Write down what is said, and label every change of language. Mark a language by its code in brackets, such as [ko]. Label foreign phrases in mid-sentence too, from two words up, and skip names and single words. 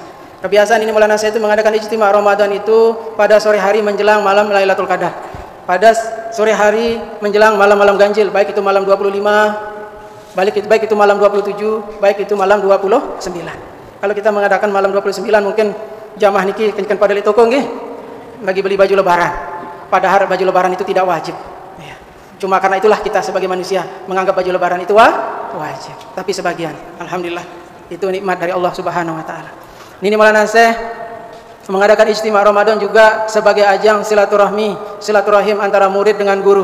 [id] Kebiasaan ini Maulana Syekh itu mengadakan ijtima Ramadan itu pada sore hari menjelang malam Lailatul Qadar. Pada sore hari menjelang malam-malam ganjil, baik itu malam 25, baik itu malam 27, baik itu malam 29. Kalau kita mengadakan malam 29 mungkin jamaah [sas] niki kencan pada li toko nggih [id] bagi beli baju lebaran. Padahal baju lebaran itu tidak wajib. Ya. Cuma karena itulah kita sebagai manusia menganggap baju lebaran itu wajib. Tapi sebagian, alhamdulillah, itu nikmat dari Allah [ar] سبحانه وتعالى. [id] Ini Maulana Syekh mengadakan ijtima Ramadan juga sebagai ajang silaturahim antara murid dengan guru.